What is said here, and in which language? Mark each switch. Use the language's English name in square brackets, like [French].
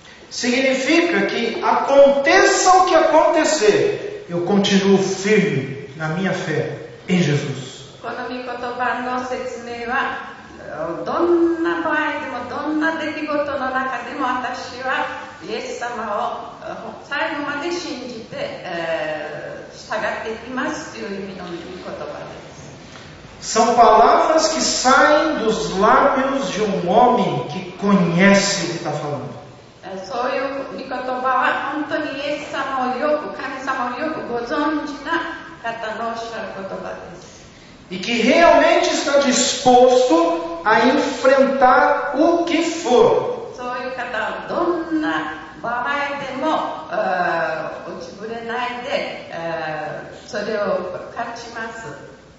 [Portuguese] Significa que aconteça o que acontecer, eu continuo firme na minha fé em Jesus. [Japanese] この御言葉の説明はどんな場合でもどんな出来事の中でも私はイエス様を最後まで信じて従っていきますという意味の御言葉です。 [Portuguese] São palavras que saem dos lábios de homem que conhece o que está falando. [Japanese] そういう御言葉は本当にイエス様をよく神様をよくご存知な方のおっしゃる言葉です。 [Portuguese] E que realmente está disposto a enfrentar o que for. [Japanese] そういう方はどんな場合でも落ちぶれないでそれを勝ちます。